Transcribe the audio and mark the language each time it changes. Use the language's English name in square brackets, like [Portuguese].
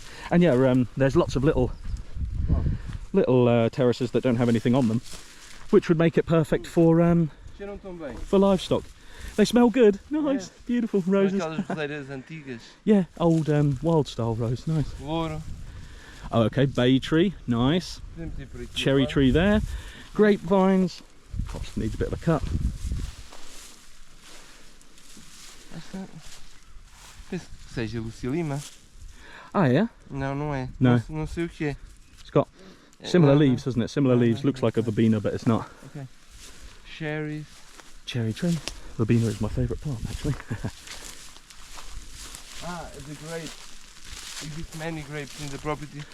[English] And yeah, there's lots of little terraces that don't have anything on them, which would make it perfect for livestock. They smell good. Nice, yeah. Beautiful roses. Yeah, old wild style rose. Nice. Oh, okay, bay tree, nice. Cherry tree there. Grapevines. Perhaps needs a bit of a cut. [Portuguese] Penso que seja lucilima. [English] Ah, yeah? [Portuguese] Não, não é. [English] No. [Portuguese] Não sei o que é. [English] It's got similar leaves, hasn't it? Similar leaves. Looks like a verbena, but it's not. Okay. Cherries. Cherry tree. Verbena is my favourite plant, actually. The grapes. Exist many grapes in the property.